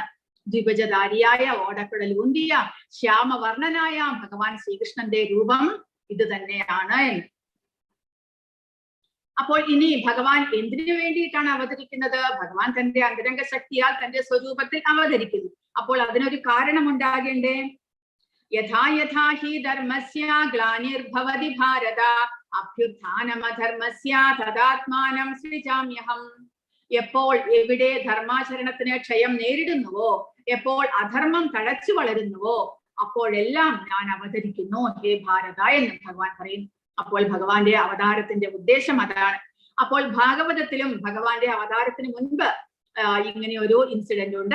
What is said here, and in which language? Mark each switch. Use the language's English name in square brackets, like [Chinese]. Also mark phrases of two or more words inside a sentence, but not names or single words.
[Malayalam] ദ്വിഭജധാരിയായ ഓടക്കുഴൽ ഊന്തിയ ശ്യാമവർണ്ണനായ ഭഗവാൻ ശ്രീകൃഷ്ണന്റെ രൂപം ഇത് തന്നെയാണ് എന്ന്. അപ്പോൾ ഇനി ഭഗവാൻ എന്തിനു വേണ്ടിയിട്ടാണ് അവതരിക്കുന്നത്? ഭഗവാൻ തന്റെ അന്തരംഗ ശക്തിയാൽ തന്റെ സ്വരൂപത്തിൽ അവതരിക്കുന്നു. അപ്പോൾ അതിനൊരു കാരണം ഉണ്ടാകേണ്ടേ? [Sanskrit] യഥാ യഥാ ഹി ധർമ്മസ്യ ഗ്ലാനിർഭവതി ഭാരത അഭ്യുത്ഥാനമധർമ്മസ്യ തദാത്മാനം സൃജാമ്യഹം. [Malayalam] എപ്പോൾ എവിടെ ധർമാചരണത്തിന് ക്ഷയം നേരിടുന്നുവോ, എപ്പോൾ അധർമ്മം തഴച്ചു വളരുന്നുവോ, അപ്പോഴെല്ലാം ഞാൻ അവതരിക്കുന്നു ഹേ ഭാരത എന്ന് ഭഗവാൻ പറയുന്നു. അപ്പോൾ ഭഗവാന്റെ അവതാരത്തിന്റെ ഉദ്ദേശം അതാണ്. അപ്പോൾ ഭാഗവതത്തിലും ഭഗവാന്റെ അവതാരത്തിന് മുൻപ് ഇങ്ങനെ ഒരു ഇൻസിഡന്റ് ഉണ്ട്.